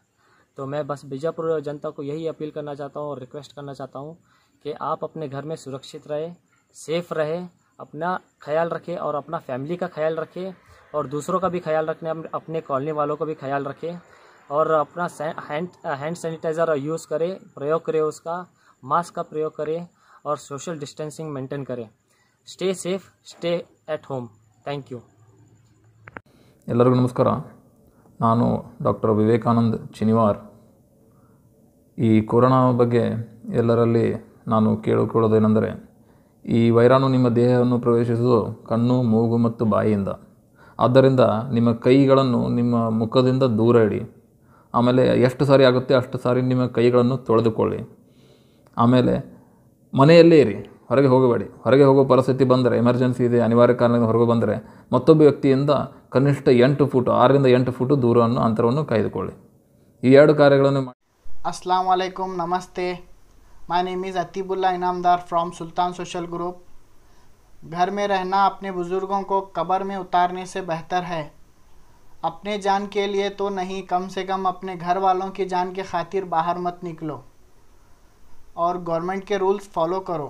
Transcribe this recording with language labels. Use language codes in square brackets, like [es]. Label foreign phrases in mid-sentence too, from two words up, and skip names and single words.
[hi] तो मैं बस बीजापुर जनता को यही अपील करना चाहता हूँ और रिक्वेस्ट करना चाहता हूँ कि आप अपने घर में सुरक्षित रहे, सेफ़ रहे, अपना ख्याल रखें और अपना फैमिली का ख्याल रखें और दूसरों का भी ख्याल रखने, अपने कॉलोनी वालों का भी ख्याल रखें और अपना [en] hand sanitizer [hi] यूज़ करें, प्रयोग करें, उसका मास्क का प्रयोग करें और [en] social distancing [hi] मेंटेन करें। [en] Stay safe, stay at home. thank you. [kn] ಎಲ್ಲರಿಗೂ ನಮಸ್ಕಾರ। ನಾನು ಡಾಕ್ಟರ್ ವಿವೇಕಾನಂದ್ ಚಿನಿವಾರ್। ಈ ಕೊರೋನಾ ಬಗ್ಗೆ ಎಲ್ಲರಲ್ಲಿ ನಾನು ಕೇಳಿಕೊಳ್ಳೋದೇನೆಂದರೆ, ಈ ವೈರಾಣು ನಿಮ್ಮ ದೇಹವನ್ನು ಪ್ರವೇಶಿಸುವುದು ಕಣ್ಣು, ಮೂಗು ಮತ್ತು ಬಾಯಿಯಿಂದ. ಆದ್ದರಿಂದ ನಿಮ್ಮ ಕೈಗಳನ್ನು ನಿಮ್ಮ ಮುಖದಿಂದ ದೂರ ಇಡಿ. ಆಮೇಲೆ ಎಷ್ಟು ಸಾರಿ ಆಗುತ್ತೆ ಅಷ್ಟು ಸಾರಿ ನಿಮ್ಮ ಕೈಗಳನ್ನು ತೊಳೆದುಕೊಳ್ಳಿ. ಆಮೇಲೆ ಮನೆಯಲ್ಲೇ ಇರಿ, ಹೊರಗೆ ಹೋಗಬೇಡಿ. ಹೊರಗೆ ಹೋಗೋ ಪರಿಸ್ಥಿತಿ ಬಂದರೆ, ಎಮರ್ಜೆನ್ಸಿ ಇದೆ, ಅನಿವಾರ್ಯ ಕಾರಣದಿಂದ ಹೊರಗೆ ಬಂದರೆ ಮತ್ತೊಬ್ಬ ವ್ಯಕ್ತಿಯಿಂದ ಕನಿಷ್ಠ 8 ಫುಟ್ 6 ರಿಂದ 8 ಫುಟ್ ದೂರವನ್ನು ಅಂತರವನ್ನು ಕಾಯ್ದುಕೊಳ್ಳಿ. ಈ 2 ಕಾರ್ಯಗಳನ್ನು ಮಾಡಿ. [ar] السلام عليكم, [en] नमस्ते। My name is अतीबुल्ला इनामदार from सुल्तान Social Group। [hi] घर में रहना अपने बुज़ुर्गों को कब्र में उतारने से बेहतर है। अपने जान के लिए तो नहीं, कम से कम अपने घर वालों की जान के खातिर बाहर मत निकलो और गवर्नमेंट के [en] rules follow [hi] करो।